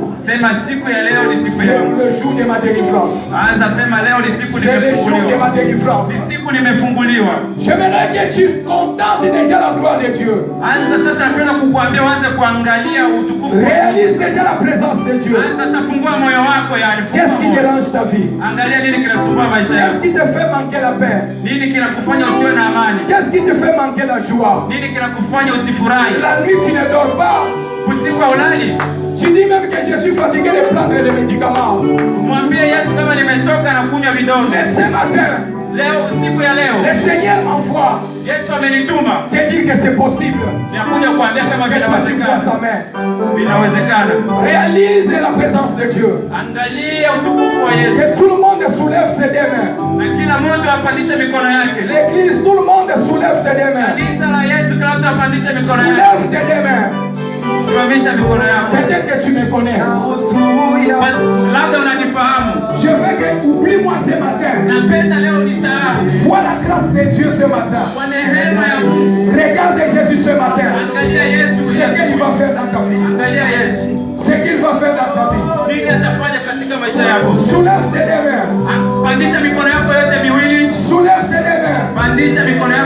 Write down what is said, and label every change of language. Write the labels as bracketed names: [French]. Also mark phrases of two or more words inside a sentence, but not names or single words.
[Swahili] Sema siku ya leo ni siku yangu. [French] C'est le jour de ma délivrance. [Swahili] Anza sema leo ni siku nimefunguliwa. [French] C'est le jour de ma délivrance. [Swahili] Ni siku nimefunguliwa. [French] J'aimerais que tu contentes déjà la gloire de Dieu. [Swahili] Anza sasa napenda kukuambia uanze kuangalia utukufu. [French] Réalise déjà la présence de Dieu. [Swahili] Anza tafungua moyo wako yani. [French] Qu'est-ce qui dérange ta vie? [Swahili] Angalia nini kinasumbua maisha yako. [French] Qu'est-ce qui te fait manquer la paix? [Swahili] Nini kinakufanya usiwe na amani? [French] Qu'est-ce qui te fait manquer la joie? [Swahili] Nini kinakufanya usifurahi? [French] La nuit tu ne dors pas. [Swahili] Usiku ulali. [French] Tu dis même que je suis fatigué de prendre les médicaments. [Swahili] Mwambie Yesu kama nimechoka na kunywa vidonge. [French] Et ce matin, [Swahili] leo usiku ya leo, [French] le Seigneur m'envoie. [Swahili] Yesu amenituma [French] te dire que c'est possible. [Swahili] Ninakuja kuambia kama vinawezekana. Vinawezekana. [French] Réalise la présence de Dieu. [Swahili] Angalia utukufu wa Yesu. [French] Que tout le monde soulève ses deux mains. [Swahili] Na kila mtu apandishe mikono yake. [French] L'église, tout le monde soulève tes deux mains. [Swahili] Kanisa la Yesu, kila mtu apandishe mikono yake. [French] Soulève tes deux mains. [Swahili] Simamisha mikono yako. [French] Peut-être que tu me connais. [Swahili] Labda unanifahamu. [French] Je veux que oublie-moi ce matin. [Swahili] Napenda leo nisahau. [French] Vois la grâce de Dieu ce matin. [Swahili] Kwa neema ya Mungu. [French] Regarde Jésus ce matin. [Swahili] Angalia Yesu. [French] Ce qu'il va faire dans ta vie. [Swahili] Angalia Yesu. [French] Ce qu'il va faire dans ta vie. [Swahili] Nini atafanya katika maisha yako? [French] Soulève tes deux mains. [Swahili] Pandisha mikono yako yote miwili. [French] Soulève tes deux mains. [Swahili] Pandisha mikono